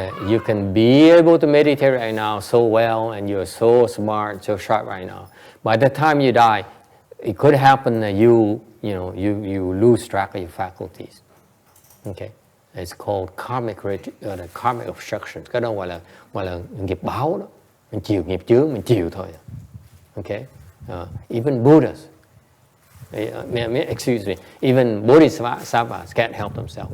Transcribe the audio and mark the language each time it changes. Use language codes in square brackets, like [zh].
[en] You can be able to meditate right now so well, and you're so smart, so sharp right now. By the time you die, it could happen that you lose track of your faculties. Okay, it's called karmic obstruction. [vi] Cái đó gọi là nghiệp báo đó. Mình chịu nghiệp chướng, mình chịu thôi. [en] Okay, even Buddhas, excuse me, even Bodhisattvas can't help themselves.